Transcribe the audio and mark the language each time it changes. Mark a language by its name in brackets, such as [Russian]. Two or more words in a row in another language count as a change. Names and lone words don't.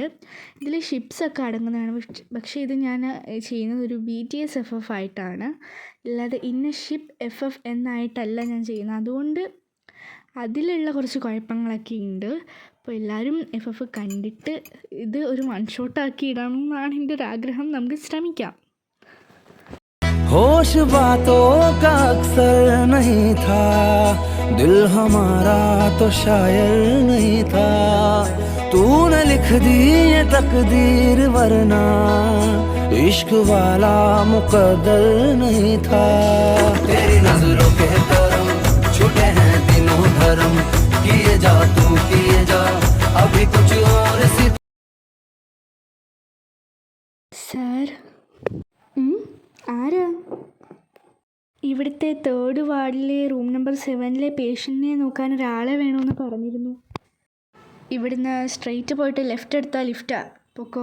[Malayalam] ഇതിൽ ഷിപ്സൊക്കെ അടങ്ങുന്നതാണ്. പക്ഷേ ഇത് ഞാൻ ചെയ്യുന്നത് ഒരു BTS-FF ആയിട്ടാണ്, അല്ലാതെ ഇന്ന ഷിപ്പ് FF എന്നായിട്ടല്ല ഞാൻ ചെയ്യുന്നത്. അതുകൊണ്ട് അതിലുള്ള കുറച്ച് കുഴപ്പങ്ങളൊക്കെ ഉണ്ട്. അപ്പോൾ എല്ലാവരും FF കണ്ടിട്ട് ഇത് ഒരു [English] one shot [Malayalam] ഇടണം എന്നാണ് എൻ്റെ ഒരു ആഗ്രഹം. നമുക്ക് ശ്രമിക്കാം. [Hindi] होश बातों का अक्सर नहीं था, दिल हमारा तो शायर नहीं था, तूने लिख दी ये तकदीर वरना इश्क वाला मुकद्दर नहीं था। तेरी नजरों के करम छुटे हैं दिनों धर्म, किए जा तू किए जा अभी कुछ और सी। [Malayalam] സർ, ആരാ? ഇവിടുത്തെ 3rd വാർഡിലെ [English] room number [Malayalam] 7-ലെ പേഷ്യൻറ്റിനെ നോക്കാൻ ഒരാളെ വേണമെന്ന് പറഞ്ഞിരുന്നു. ഇവിടുന്ന് സ്ട്രെയിറ്റ് പോയിട്ട് ലെഫ്റ്റ് എടുത്താൽ ലിഫ്റ്റാ, പൊക്കോ.